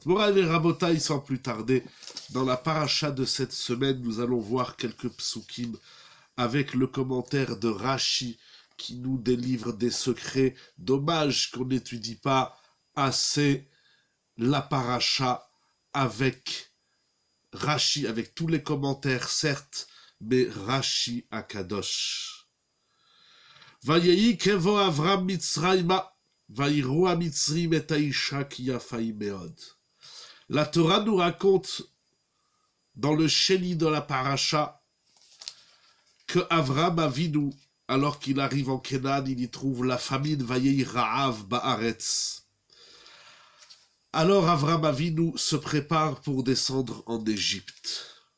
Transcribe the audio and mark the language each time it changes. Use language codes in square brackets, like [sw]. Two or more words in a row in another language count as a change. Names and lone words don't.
[he] מוריי ו רבותיי, [fr] sans plus tarder, dans la paracha de cette semaine, nous allons voir quelques psukim avec le commentaire de Rashi, qui nous délivre des secrets. Dommage qu'on n'étudie pas assez la paracha avec Rashi, avec tous les commentaires, certes, mais [he] רש"י הקדוש. ויהי כבוא אברם מצרימה, ויראו המצרים את האשה כי יפה מאד. [fr] La Torah nous raconte dans le Sheni de la paracha que Avram Avinu, alors qu'il arrive en Canaan, il y trouve la famine, [he] ויהי רעב בארץ. [fr] Alors Avram Avinu se prépare pour descendre en Égypte.